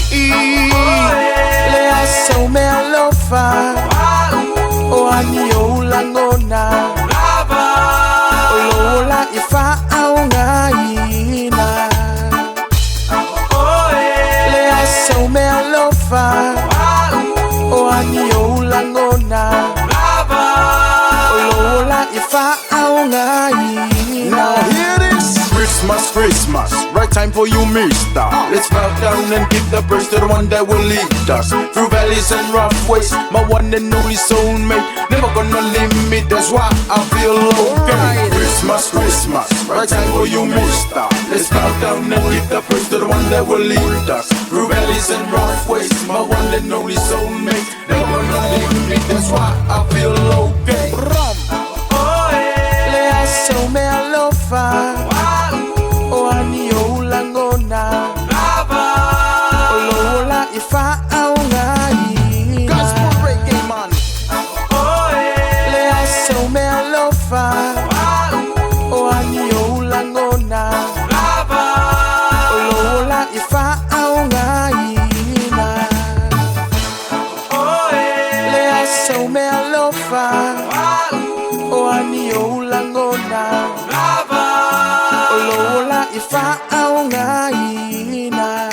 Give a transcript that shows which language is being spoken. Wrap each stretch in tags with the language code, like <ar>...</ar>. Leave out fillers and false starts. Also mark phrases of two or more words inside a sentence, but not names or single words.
<sm>Lea sau meaalofa O ani o ulangona O lola I Faauaina Lea sau meaalofa O ani o ulangona O lola I Faauaina.</sm> <en>Now hear this. Christmas, right time for you, mister. Let's bow down and give the praise to the one that will lead us through valleys and rough ways. My one and only soulmate, never gonna leave me, that's why I feel okay. Christmas, right time for you, mister. Let's bow down and give the praise to the one that will lead us through valleys and rough ways. My one and only soulmate, never gonna leave me, that's why I feel okay.</en> <sm>Lea sau meaalofa O ani o ulangona O lola I Faauaina Lea sau meaalofa O ani o ulangona O lola I Faauaina Lea sau meaalofa O ani o ulangona O lola I Faauaina</sm>